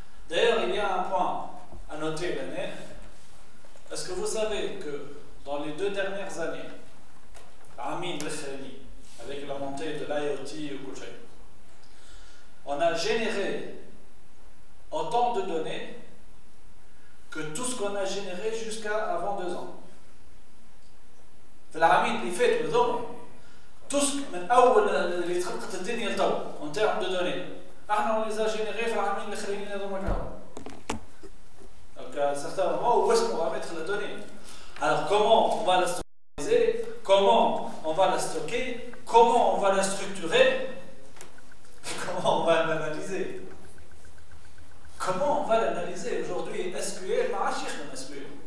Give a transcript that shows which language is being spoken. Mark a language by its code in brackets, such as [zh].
[fr] D'ailleurs, il y a un point à noter l'année. Est-ce que vous savez que dans les 2 dernières années, Amin Bechali, avec la montée de l'IoT ou Kuchay. On a généré autant de données que tout ce qu'on a généré jusqu'à avant 2 ans. [ar] في العامين اللي فاتوا هذوما [fr] tous [ar] من اول اللي تخلقت الدنيا لتو [fr] en termes de données [ar] احنا [fr] on les a générés [ar] في العامين الاخرين هذوما كانوا. [fr] Donc à un certain moment où est-ce qu'on va mettre la donnée? Alors comment on va la structurer? Comment on va la stocker? Comment on va la structurer? Comment on va l'analyser? Comment on va l'analyser aujourd'hui? SQL, SQL.